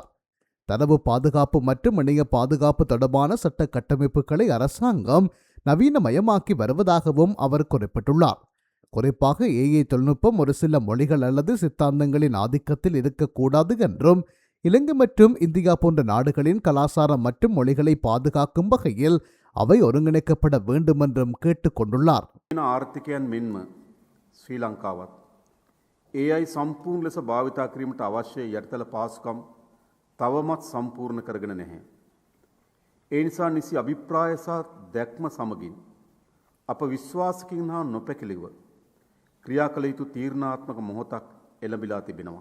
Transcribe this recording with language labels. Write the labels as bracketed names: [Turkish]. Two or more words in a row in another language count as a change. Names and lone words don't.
[Tamil] தரவு பாதுகாப்பு மற்றும் இணைய பாதுகாப்பு தொடர்பான சட்ட கட்டமைப்புகளை அரசாங்கம் நவீனமயமாக்கி வருவதாகவும் அவர் குறிப்பிட்டுள்ளார். குறிப்பாக AI தொழில்நுட்பம் ஒரு சில மொழிகள் அல்லது சித்தாந்தங்களின் ஆதிக்கத்தில் இருக்கக்கூடாது என்றும் இலங்கை மற்றும் இந்தியா போன்ற நாடுகளின் கலாச்சாரம் மற்றும் மொழிகளை பாதுகாக்கும் வகையில் அவை ஒருங்கிணைக்கப்பட வேண்டும் என்றும் கேட்டுக்கொண்டுள்ளார். [Sinhala] ආර්ථිකයන් මෙන්ම ශ්‍රී ලංකාවත් AI සම්පූර්ණ ලෙස භාවිතා කිරීමට අවශ්‍ය යටිතල පාසුකම් තවමත් සම්පූර්ණ කරගෙන නැහැ. ඒ නිසා නිසි අභිප්‍රාය සහ දැක්ම සමගින් අප විශ්වාසකින් හා නොපැකිලිව ක්‍රියා කළ යුතු තීරණාත්මක මොහොතක් එළඹිලා තිබෙනවා.